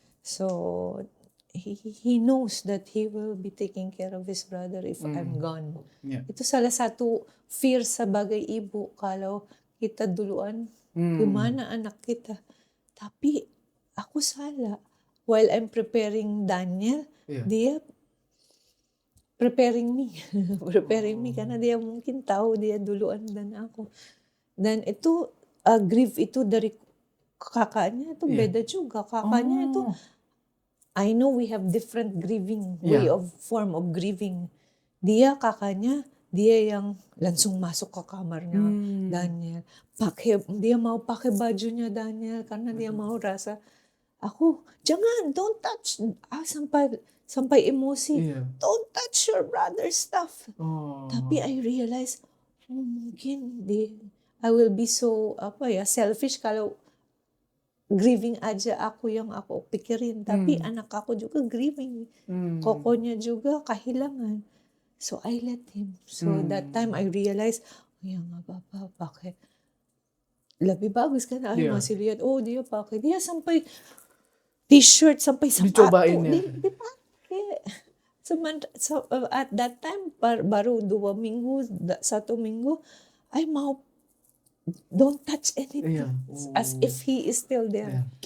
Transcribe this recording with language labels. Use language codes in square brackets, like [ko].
[en] So he knows that he will be taking care of his brother if I'm gone. [id] Itu salah satu fear sebagai ibu kalau kita duluan, gimana anak kita. Tapi aku salah. [en] While I'm preparing Daniel, [id] dia [en] preparing me. [id] Karena dia mungkin tahu dia duluan dan aku. Dan itu grief itu dari kakaknya itu beda juga. Kakaknya itu [en] I know we have different grieving form of grieving. [id] Kakaknya dia yang langsung masuk ke kamarnya Daniel. Dia mau pakai bajunya Daniel karena dia mau rasa aku jangan [en] don't touch [id] sampai emosi. [en] Don't touch your brother's stuff. [id] Tapi [en] I realize [id] mungkin [en] I will be so selfish [id] kalau grieving aja aku pikirin, tapi anak aku juga grieving. Kokonya juga kehilangan. [en] So I let him. So that time I realized, [id] nggak apa-apa, pakai. Lebih bagus kan, masih lihat, dia pakai. Dia sampai t-shirt, sampai sepatu. Dicobain ya? Dipakai. [en] So, at that time, [id] baru 2 minggu, 1 minggu, [en] I [id] mau [en] don't touch anything as if he is still there.